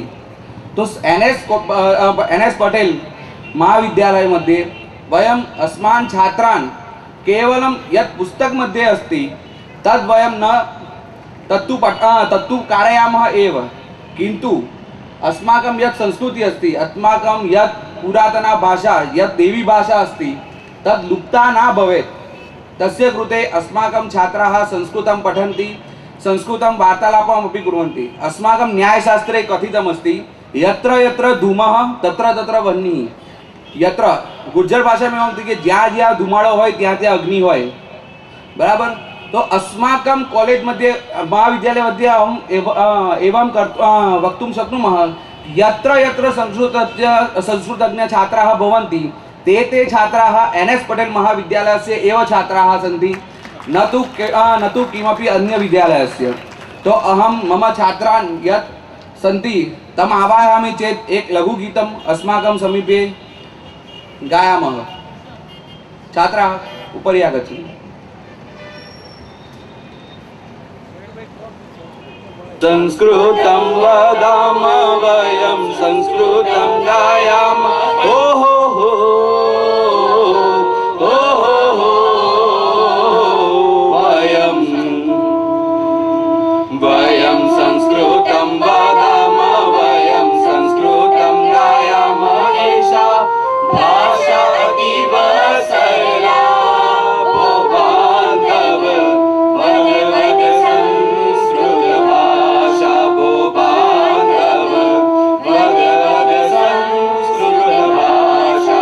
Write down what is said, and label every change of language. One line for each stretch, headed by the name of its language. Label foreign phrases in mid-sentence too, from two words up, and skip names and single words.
Sanskrit: तो NS पटेल महाविद्यालय मध्ये वयम् अस्मान् छात्रान् केवलं यत् पुस्तक मध्ये अस्ति तद् वयं न तत्तु कारयामः एव, किन्तु अस्माकं यत् संस्कृति अस्ति, अस्माकं यत् पुरातना भाषा, यत् देवी भाषा अस्ति, तद् लुप्ता न भवेत्। तस्य कृते अस्माकं छात्राः संस्कृतं पठन्ति, संस्कृतं वार्तालापमपि कुर्वन्ति। अस्माकं न्यायशास्त्रे कथितमस्ति, यत्र यत्र धूमः तत्र तत्र वह्निः।
Hindi: यत्र गुर्जर भाषा में होती कि
Gujarati: ज्યાં જ્યાં ધુમાડો હોય ત્યાં ત્યાં અગ્નિ હોય, बराबर।
Sanskrit: तो अस्माकं कॉलेज मध्ये, महाविद्यालय मध्ये अहम् एवं वक्तुं शक्नुमः, यत्र यत्र संस्कृतज्ञ छात्राः भवन्ति, ते छात्राः NS पटेल महाविद्यालयस्य एव छात्राः सन्ति, न तु किमपि अन्य विद्यालयस्य। तो अहं मम छात्रान् यत् सन्ति तम् आवाहयामि चेत् एक लघुगीतम् अस्माकं समीपे गायामः। छात्राः उपरि आगच्छन्तु। संस्कृतं वदामः वयं, संस्कृतं गायामः, ओ हो हो, ओ हो हो, वयं संस्कृतं वदामः, वयं संस्कृतं गायामः। एषा भाषा अतीव सरला, भो बान्धव वद संस्कृत भाषा, भो बान्धव वद संस्कृत भाषा।